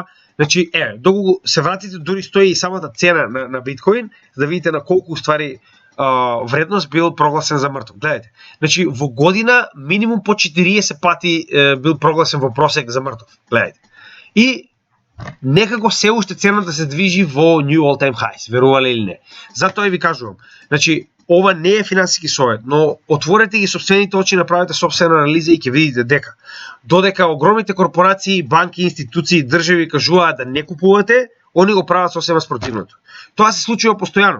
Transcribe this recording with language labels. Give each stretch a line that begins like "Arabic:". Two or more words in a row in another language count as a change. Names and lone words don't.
Macedonian: Значи доколку се вратите дури стои и самата цена на биткоин, за да видите на колку ствари вредност бил прогласен за мртов. Гледайте. Значи во година минимум по 40 пати бил прогласен во просек за мртов. Гледайте. И некако се уште цената се движи во
English: new all time highs,
Macedonian: верувале или не. Затоа ви кажувам, значи ова не е финансиски совет, но отворете ги собствените очи, направете собствена анализа и ќе видите дека додека огромните корпорации, банки, институции, држави кажуваат да не купувате, они го прават сосема спротивното. Тоа се случува постојано.